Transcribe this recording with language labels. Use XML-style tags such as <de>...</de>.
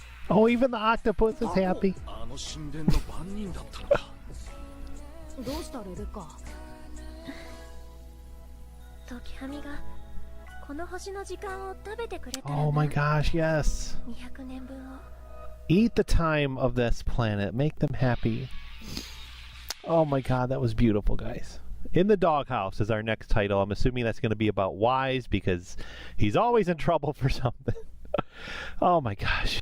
<en>Oh, even the octopus is happy.</en> <ja>あの神殿の番人だったのか。どうしたレベカ。時はみがこの星の時間を食べてくれたらな。</ja> <en>Oh my gosh, yes.</en> <ja>200年分を。</ja> <en>Eat the time of this planet. Make them happy. Oh my god, that was beautiful, guys. In the Doghouse is our next title. I'm assuming that's going to be about Wise because he's always in trouble for something. Oh my gosh.</en>